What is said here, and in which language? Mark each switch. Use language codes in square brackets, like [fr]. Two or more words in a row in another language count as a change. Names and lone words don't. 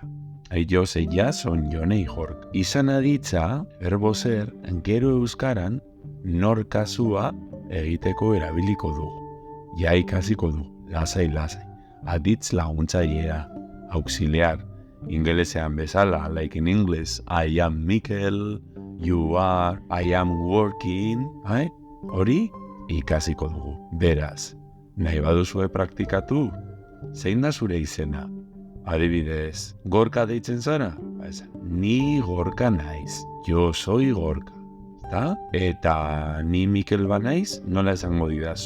[es] Ellos, ellas son Jone y Gorka. [eu] Izan aditza, [es] verbo ser, [eu] gero euskaran, nor kasua egiteko erabiliko dugu. Ja ikasiko du, lasai. Aditz laguntzailea, auxiliar, ingelesean bezala, [en] like in English, I am Mikel, you are, I am working, [eu] hori ikasiko dugu. Beraz, nahi baduzue praktikatu, zein da zure izena? Adibidez, Gorka deitzen zara? Ni Gorka naiz, [es] yo soy Gorka. [eu] Eta ni Mikel banaiz, nola esango didazu?